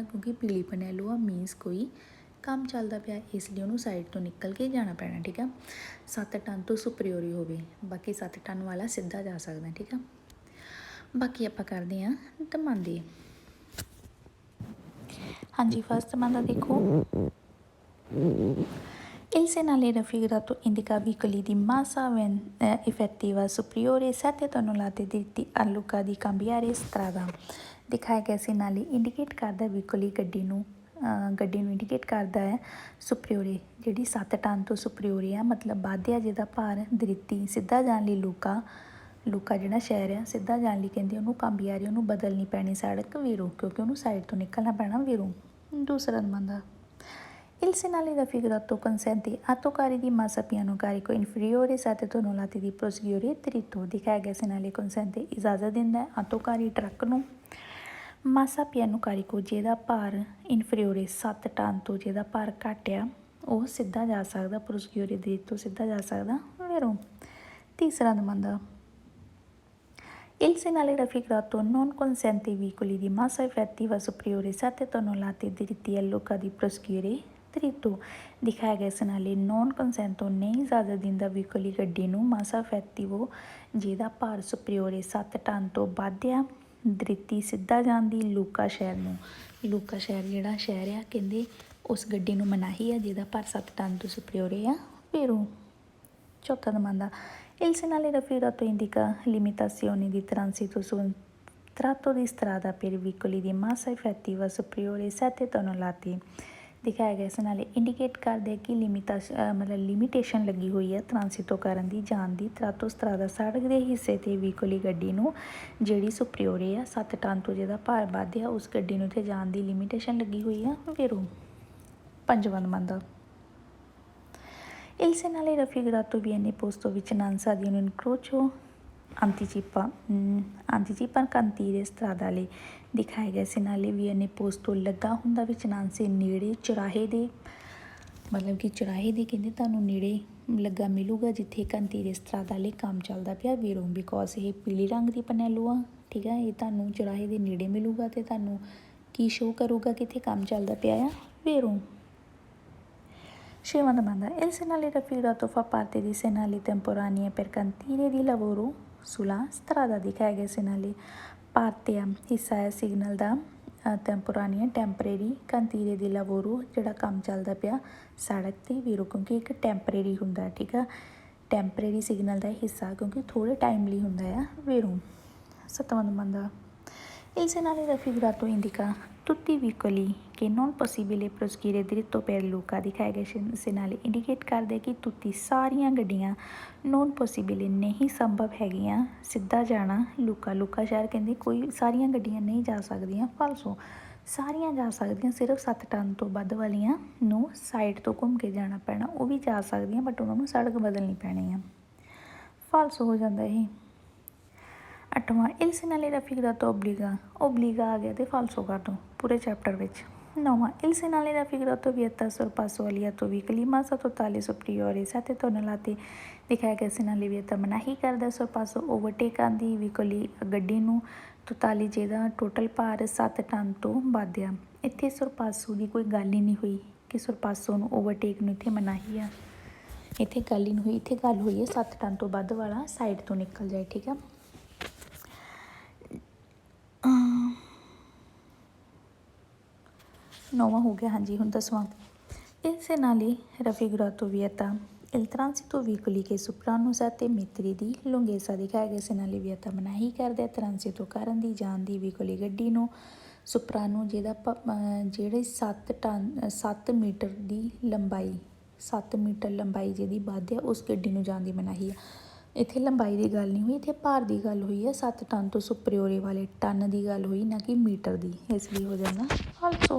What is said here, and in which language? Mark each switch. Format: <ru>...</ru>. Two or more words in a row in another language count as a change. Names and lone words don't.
<pa>ਕਿਉਂਕਿ ਪੀਲੀ ਪਨੈਲੋ ਆ, ਮੀਨਸ ਕੋਈ ਕੰਮ ਚੱਲਦਾ ਪਿਆ, ਇਸ ਲਈ ਉਹਨੂੰ ਸਾਈਡ ਤੋਂ ਨਿਕਲ ਕੇ ਜਾਣਾ ਪੈਣਾ, ਠੀਕ ਆ। 7 ਟਨ ਤੋਂ ਸੁਪਰੀਓਰੀ ਹੋਵੇ, ਬਾਕੀ 7 ਟਨ ਵਾਲਾ ਸਿੱਧਾ ਜਾ ਸਕਦਾ, ਠੀਕ ਆ। ਬਾਕੀ ਆਪਾਂ ਕਰਦੇ ਹਾਂ ਤਮਾਂਦੇ। ਹਾਂਜੀ, ਫਸਟ ਤਮਾਂਦਾ ਦੇਖੋ।</pa> <it>Il segnale raffigurato indica veicoli di massa effettiva superiore 7 tonnellate diritti a Luca di cambiare strada।</it> <pa>ਦਿਖਾਇਆ ਗਿਆ segnale ਇੰਡੀਕੇਟ ਕਰਦਾ ਵਹੀਕਲੀ ਗੱਡੀ ਨੂੰ ਇੰਡੀਕੇਟ ਕਰਦਾ ਹੈ ਸੁਪਰੀਓਰੇ, ਜਿਹੜੀ 7 ਟਨ ਤੋਂ ਸੁਪਰੀਓਰੇ ਆ, ਮਤਲਬ ਵੱਧ ਆ ਜਿਹਦਾ ਭਾਰ, ਦ੍ਰਿਤੀ ਸਿੱਧਾ ਜਾਣ ਲਈ ਲੂਕਾ ਜਿਹੜਾ ਸ਼ਹਿਰ ਆ, ਸਿੱਧਾ ਜਾਣ ਲਈ ਕਹਿੰਦੇ ਉਹਨੂੰ cambiare, ਉਹਨੂੰ ਬਦਲਣੀ ਪੈਣੀ ਸੜਕ ਵੀਰੋ, ਕਿਉਂਕਿ ਉਹਨੂੰ ਸਾਈਡ ਤੋਂ ਨਿਕਲਣਾ ਪੈਣਾ ਵੀਰੋ। ਦੂਸਰਾ ਨੰਬਰ</pa> <it>Il segnale raffigurato consente autocarri di massa piano carico inferiore 7 tonnellate di proseguire dritto।</it> <pa>ਦਿਖਾਇਆ ਗਿਆ</pa> <it>segnale consente</it> <pa>ਇਜਾਜ਼ਤ ਦਿੰਦਾ ਹੈ ਆਟੋਕਾਰੀ ਟਰੱਕ ਨੂੰ</pa> <it>massa piano carico,</it> <pa>ਜਿਹਦਾ ਭਾਰ ਇਨਫੀਰੀਓਰੇ 7 ਟਨ ਤੋਂ ਜਿਹਦਾ ਭਾਰ ਘੱਟ ਆ, ਉਹ ਸਿੱਧਾ ਜਾ ਸਕਦਾ</pa> <it>proseguire dritto,</it> <pa>ਸਿੱਧਾ ਜਾ ਸਕਦਾ ਵੈਰੋ। ਤੀਸਰਾ ਨੰਬਰ</pa> <it>Il segnale raffigurato non consente ai veicoli di massa effettiva superiore 7 tonnellate diritti a Luca di proseguire dritto।</it> <pa>ਦਿਖਾਇਆ ਗਿਆ segnale</pa> <it>non consente</it> <pa>ਨਹੀਂ ਇਜਾਜ਼ਤ ਦਿੰਦਾ ਵਹੀਕਲੀ ਗੱਡੀ ਨੂੰ</pa> <it>massa effettiva,</it> <pa>ਜਿਹਦਾ ਭਾਰ ਸੁਪਰੀਓਰੇ 7 ਟਨ ਤੋਂ ਵੱਧ ਆ, ਦ੍ਰਿਤੀ ਸਿੱਧਾ ਜਾਣ ਦੀ ਲੂਕਾ ਸ਼ਹਿਰ ਨੂੰ। ਲੂਕਾ ਸ਼ਹਿਰ ਜਿਹੜਾ ਸ਼ਹਿਰ ਆ, ਕਹਿੰਦੇ ਉਸ ਗੱਡੀ ਨੂੰ ਮਨਾਹੀ ਆ ਜਿਹਦਾ ਭਾਰ 7 ਟਨ ਤੋਂ ਸੁਪਰੀਓਰੇ ਆ ਵੈਰੋ। ਚੌਥਾ ਨੰਬਰ</pa> <it>Il segnale raffigurato indica limitazioni di transito su un tratto di strada per veicoli di massa effettiva superiore 7 tonnellate।</it> <pa>ਦਿਖਾਇਆ ਗਿਆ segnale ਇੰਡੀਕੇਟ ਕਰਦੇ ਕਿ ਲਿਮਿਟੇਸ਼ਨ ਲੱਗੀ ਹੋਈ ਹੈ ਟ੍ਰਾਂਸਿਟੋ ਕਰਨ ਦੀ, ਜਾਣ ਦੀ,</pa> <it>tratto strada</it> <pa>ਸੜਕ ਦੇ ਹਿੱਸੇ 'ਤੇ ਵਹੀਕਲੀ ਗੱਡੀ ਨੂੰ ਜਿਹੜੀ ਸੁਪਰੀਓਰੇ ਆ 7 ਟਨ ਤੋਂ ਜਿਹਦਾ ਭਾਰ ਵੱਧ ਆ, ਉਸ ਗੱਡੀ ਨੂੰ ਇੱਥੇ ਜਾਣ ਦੀ ਲਿਮਿਟੇਸ਼ਨ ਲੱਗੀ ਹੋਈ ਆ ਵੈਰੋ। ਪੰਜਵਾਂ ਨੰਬਰ</pa> <it>Il segnale raffigurato viene posto vicinanza di un incrocio anticipa cantiere stradale।</it> <pa>ਦਿਖਾਇਆ ਗਿਆ</pa> <it>segnale viene posto</it> <pa>ਲੱਗਾ ਹੁੰਦਾ ਵਿਚਨਾਂਸੇ ਨੇੜੇ ਚੁਰਾਹੇ ਦੇ, ਮਤਲਬ ਕਿ ਚੁਰਾਹੇ ਦੇ ਕਹਿੰਦੇ ਤੁਹਾਨੂੰ ਨੇੜੇ ਲੱਗਾ ਮਿਲੂਗਾ ਜਿੱਥੇ</pa> <it>cantiere stradale</it> <pa>ਕੰਮ ਚੱਲਦਾ ਪਿਆ ਵੀਰੋ, ਬਿਕੋਜ਼ ਇਹ ਪੀਲੀ ਰੰਗ ਦੀ ਪਨੈਲੋ ਆ, ਠੀਕ ਆ। ਇਹ ਤੁਹਾਨੂੰ ਚੁਰਾਹੇ ਦੇ ਨੇੜੇ ਮਿਲੂਗਾ ਅਤੇ ਤੁਹਾਨੂੰ ਕੀ ਸ਼ੋਅ ਕਰੂਗਾ ਕਿ ਇੱਥੇ ਕੰਮ ਚੱਲਦਾ ਪਿਆ ਆ ਵੀਰੋ। ਛੇਵਾਂ ਨੰਬਰ</pa> <it>Il segnale raffigurato fa parte di segnali temporanei per cantiere di lavoro sulla strada।</it> <pa>ਦਿਖਾਇਆ ਗਿਆ</pa> <it>segnale parte</it> <pa>ਆ, ਹਿੱਸਾ ਹੈ ਸਿਗਨਲ ਦਾ, ਟੈਂਪੋਰਾਨੀਆ ਟੈਂਪਰੇਰੀ,</pa> <it>cantiere di lavoro</it> <pa>ਜਿਹੜਾ ਕੰਮ ਚੱਲਦਾ ਪਿਆ ਸੜਕ 'ਤੇ ਵੀਰੋ, ਕਿਉਂਕਿ ਇੱਕ ਟੈਂਪਰੇਰੀ ਹੁੰਦਾ, ਠੀਕ ਆ, ਟੈਂਪਰੇਰੀ ਸਿਗਨਲ ਦਾ ਹਿੱਸਾ, ਕਿਉਂਕਿ ਥੋੜ੍ਹੇ ਟਾਈਮ ਲਈ ਹੁੰਦਾ ਆ ਵੀਰੋ। ਸੱਤਵਾਂ ਨੰਬਰ</pa> <it>Il segnale raffigurato indica tutti i veicoli che non possibile proseguire dritto per Luca।</it> <pa>ਦਿਖਾਇਆ ਗਿਆ segnale ਇੰਡੀਕੇਟ ਕਰਦੇ ਕਿ ਤੁੱਤੀ ਸਾਰੀਆਂ ਗੱਡੀਆਂ</pa> <it>non possibile</it> <pa>ਨਹੀਂ ਸੰਭਵ ਹੈਗੀਆਂ ਸਿੱਧਾ ਜਾਣਾ ਲੂਕਾ ਸ਼ਹਿਰ, ਕਹਿੰਦੇ ਕੋਈ ਸਾਰੀਆਂ ਗੱਡੀਆਂ ਨਹੀਂ ਜਾ ਸਕਦੀਆਂ, ਫਾਲਸੋ ਸਾਰੀਆਂ ਜਾ ਸਕਦੀਆਂ, ਸਿਰਫ 7 ਟਨ ਤੋਂ ਵੱਧ ਵਾਲੀਆਂ ਨੂੰ ਸਾਈਡ ਤੋਂ ਘੁੰਮ ਕੇ ਜਾਣਾ ਪੈਣਾ, ਉਹ ਵੀ ਜਾ ਸਕਦੀਆਂ ਬਟ ਉਹਨਾਂ ਨੂੰ ਸੜਕ ਬਦਲਣੀ ਪੈਣੀ ਆ, ਫਾਲਸੋ ਹੋ ਜਾਂਦਾ ਇਹ। ਅੱਠਵਾਂ</pa> <it>Il segnale raffigurato</it> <pa>ਓਬਲੀਗਾ ਆ ਗਿਆ ਅਤੇ ਫਾਲਸੋ ਕਰ ਦਿਓ ਪੂਰੇ ਚੈਪਟਰ ਵਿੱਚ।</pa> <it>ਨੌਵਾਂ Il segnale raffigurato vieta sorpasso agli autovicoli massa totale superiore 7 tonnellate।</it> <pa>ਦਿਖਾਇਆ ਗਿਆ</pa> <it>segnale vieta</it> <pa>ਮਨਾਹੀ ਕਰਦਾ sorpasso ਓਵਰਟੇਕ ਦੀ ਵਹੀਕਲੀ ਗੱਡੀ ਨੂੰ, ਤੋਤਾਲੀ ਜਿਹਦਾ ਟੋਟਲ ਭਾਰ 7 ਟਨ ਤੋਂ ਵੱਧ ਆ। ਇੱਥੇ sorpasso ਦੀ ਕੋਈ ਗੱਲ ਹੀ ਨਹੀਂ ਹੋਈ ਕਿ sorpasso ਨੂੰ ਓਵਰਟੇਕ ਨੂੰ ਇੱਥੇ ਮਨਾਹੀ ਆ, ਇੱਥੇ ਗੱਲ ਹੀ ਨਹੀਂ ਹੋਈ, ਇੱਥੇ ਗੱਲ ਹੋਈ ਹੈ 7 ਟਨ ਤੋਂ ਵੱਧ ਵਾਲਾ ਸਾਈਡ ਤੋਂ ਨਿਕਲ ਜਾਏ, ਠੀਕ ਆ। ਨੌਵਾਂ ਹੋ ਗਿਆ, ਹਾਂਜੀ ਹੁਣ 10ਵਾਂ</pa> <it>Il segnale raffigurato vieta il transito veicoli che superano 7 metri di lunghezza।</it> <pa>ਦਿਖਾਇਆ ਗਿਆ</pa> <it>segnale vieta</it> <pa>ਮਨਾਹੀ ਕਰਦੇ ਟ੍ਰਾਂਸਿਟੋ ਕਰਨ ਦੀ, ਜਾਣ ਦੀ ਵਹੀਕਲੀ ਗੱਡੀ ਨੂੰ, ਸੁਪਰਾਨੋ ਜਿਹੜੇ 7 ਮੀਟਰ ਦੀ ਲੰਬਾਈ, 7 ਮੀਟਰ ਲੰਬਾਈ ਜਿਹਦੀ ਵੱਧ ਆ ਉਸ ਗੱਡੀ ਨੂੰ ਜਾਣ ਦੀ ਮਨਾਹੀ ਆ। ਇੱਥੇ ਲੰਬਾਈ ਦੀ ਗੱਲ ਨਹੀਂ ਹੋਈ, ਇੱਥੇ ਭਾਰ ਦੀ ਗੱਲ ਹੋਈ ਹੈ, 7 ਟਨ ਤੋਂ ਸੁਪਰੀਓਰੇ ਵਾਲੇ ਟਨ ਦੀ ਗੱਲ ਹੋਈ, ਨਾ ਕਿ ਮੀਟਰ ਦੀ, ਇਸ ਲਈ ਹੋ ਜਾਂਦਾ ਫਾਲਸੋ।</pa>